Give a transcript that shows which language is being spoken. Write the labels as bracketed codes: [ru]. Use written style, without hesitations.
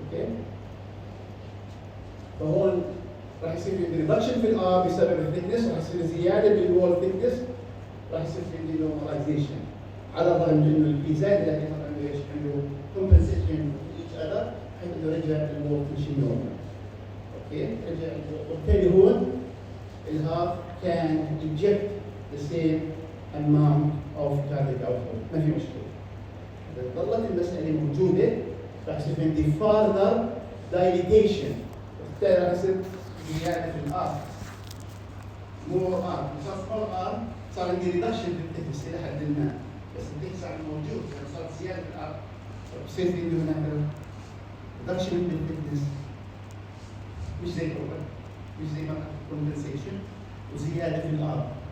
[ar] اوكي؟ فهون راح يصير في ريدكشن في الار بسبب الثيكنس، راح يصير زياده بالوول ثيكنس، راح يصير في عندي نورماليزيشن على الرغم من انه البي زاد لكن عنده ايش؟ عنده كومبنسيشن ايتش اذر حيث انه رجع الوول تنشن نورمال. اوكي؟ رجع وبالتالي هون الهارت كان [en] inject the same amount of cardiac output. [ar] ما في مشكله. اذا ظلت المساله موجوده راح يصير في عندي [en] further dilatation. [ar] وبالتالي راح يصير زياده في الار. مور ار، صار ار صار عندي ريدكشن في التكس الى حد ما، بس التكس عم موجود، يعني صار زياده في الار، بصير في عندي هناك ريدكشن في التكس مش زي الاول، مش زي ما كانت كومبنسيشن، وزياده في الار.